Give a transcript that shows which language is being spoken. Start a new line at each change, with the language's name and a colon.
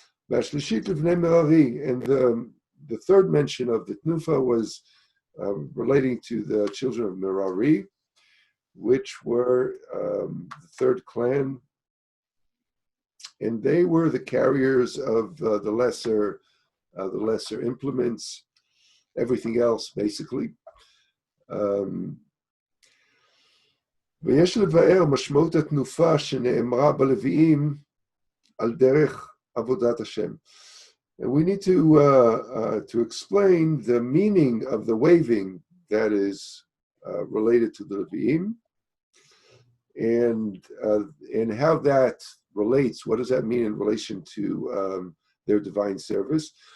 English: And the third mention of the Tnufa was relating to the children of Merari, which were the third clan, and they were the carriers of the lesser implements, everything else basically.
Hebrew: ויש לבאר משמעות התנופה שנאמרה בלוויים על דרך עבודת השם.
English: And we need to explain the meaning of the waving that is related to the Levim, and how that relates. What does that mean in relation to their divine service?